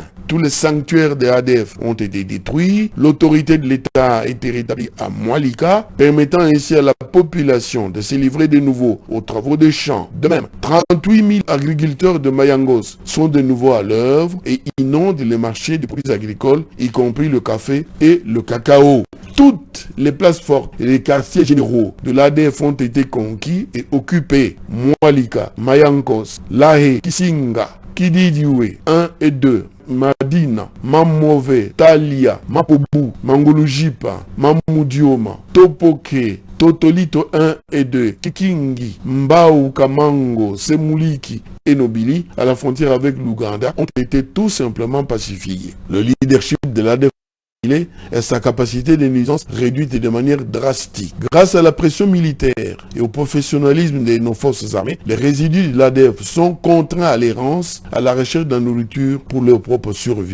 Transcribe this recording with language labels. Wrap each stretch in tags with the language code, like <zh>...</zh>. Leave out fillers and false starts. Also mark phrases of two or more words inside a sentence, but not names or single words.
<fr>tous les sanctuaires de ADF ont été détruits. L'autorité de l'État a été rétablie à Mwalika, permettant ainsi à la population de se livrer de nouveau aux travaux des champs. De même, 38 000 agriculteurs de Mayangos sont de nouveau à l'œuvre et inondent les marchés de produits agricoles, y compris le café et le cacao. Toutes les places fortes et les quartiers généraux de l'ADF ont été conquis et occupés. Mwalika, Mayangos, Lahe, Kisinga, Kididiwe 1 et 2, Madina, Mamove, Talia, Mapobu, Mangolujipa, Mamoudioma, Topoke, Totolito 1 et 2, Kikingi, Mbao, Kamango, Semuliki et Nobili, à la frontière avec l'Ouganda, ont été tout simplement pacifiés. Le leadership de l'ADF et sa capacité de nuisance réduite de manière drastique. Grâce à la pression militaire et au professionnalisme de nos forces armées, les résidus de l'ADF sont contraints à l'errance, à la recherche de nourriture pour leur propre survie.</fr>